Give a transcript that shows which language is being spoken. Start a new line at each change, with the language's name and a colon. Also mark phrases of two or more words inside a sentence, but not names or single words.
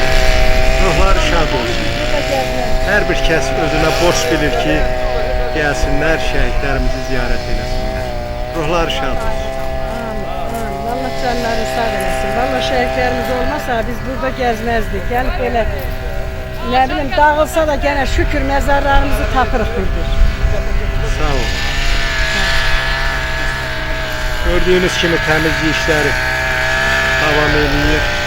Azerbaijani: Ruhları şad olsun. Her bir kəs özünə borc bilir ki, gəlsinlər, şəhidlərimizi ziyarət eləsinlər. Ruhları şad olsun. Amin. Allah canları sağ eləsin. Valla şəhidlərimiz olmasa biz burada gəzməzdik. Gəlib belə ne bileyim dağılsa da gene şükür mezarlarımızı tapırıq burada. Sağ olun.
Turkish: Gördüğünüz kimi temizlik işleri devam ediyor.